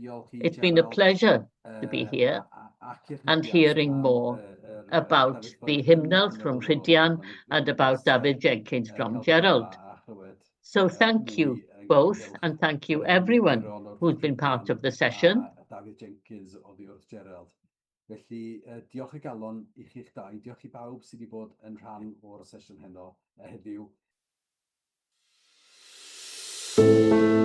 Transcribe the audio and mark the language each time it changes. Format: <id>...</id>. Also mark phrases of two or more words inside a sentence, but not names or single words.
<en>It's been a pleasure to be here and hearing more about the hymnal from Rhydian and about David Jenkins from Gerald. So thank you both, and thank you everyone who's been part of the session.</en> <cy>David Jenkins oddi wrth Gerald. Felly, diolch o galon I chi'ch dau. Diolch I bawb sydd wedi bod yn rhan o'r sesiwn heno heddiw.</cy>